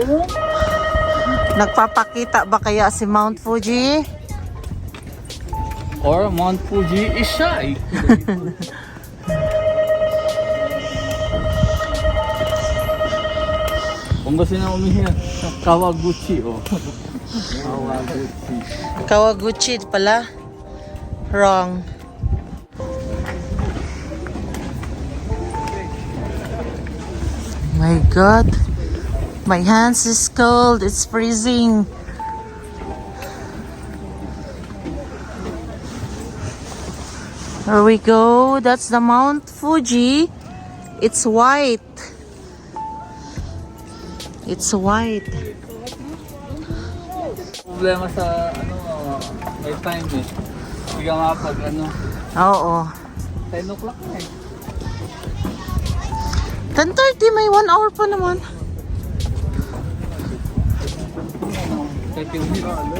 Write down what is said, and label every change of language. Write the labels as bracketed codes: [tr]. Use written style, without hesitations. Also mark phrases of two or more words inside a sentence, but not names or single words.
[tl] Nagpapakita ba kaya si Mount Fuji? [en] Or Mount Fuji is shy. [tl] Kung gusto na umihin, Kawaguchi oh. Kawaguchi. Kawaguchi pala. [en] Wrong. My God. My hands is cold. It's freezing. There we go. That's the Mount Fuji. It's white. It's white. [tl] Problema sa may time eh. Hindi ka mapag Oo. 10 o'clock na eh. 10:30, may 1 hour pa naman. [en] 30 minutes.